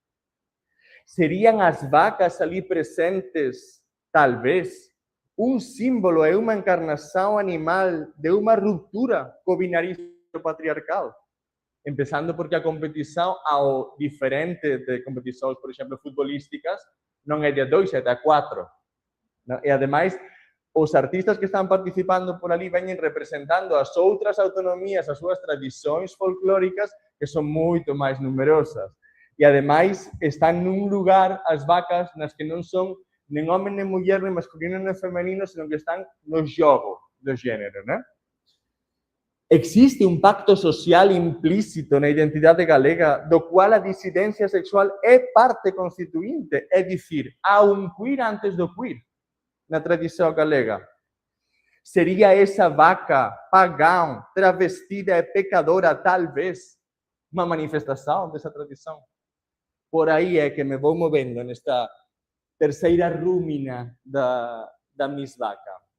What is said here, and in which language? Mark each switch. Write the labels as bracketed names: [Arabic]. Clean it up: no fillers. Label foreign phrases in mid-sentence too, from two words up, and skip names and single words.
[Portuguese] Seriam as vacas ali presentes, talvez, um símbolo e uma encarnação animal de uma ruptura com o binarismo patriarcal? Empezando porque a competição, ao diferente de competições, por exemplo, futebolísticas, não é de 2, é de 4. [Galician] E, ademais, os artistas que están participando por ali veñen representando as outras autonomías, as súas tradicións folclóricas, que son moito máis numerosas. E, ademais, están nun lugar, as vacas, nas que non son nen home, nen muller, nen masculino, nen femenino, senón que están no xogo do género, né? Existe un pacto social implícito na identidade galega do cual a disidencia sexual é parte constituinte, é dicir, há un queer antes do queer na tradição galega. [Portuguese] Seria essa vaca pagã, travestida e pecadora, talvez, uma manifestação dessa tradição? Por aí é que me vou movendo nesta terceira rúmina da Miss Vaca.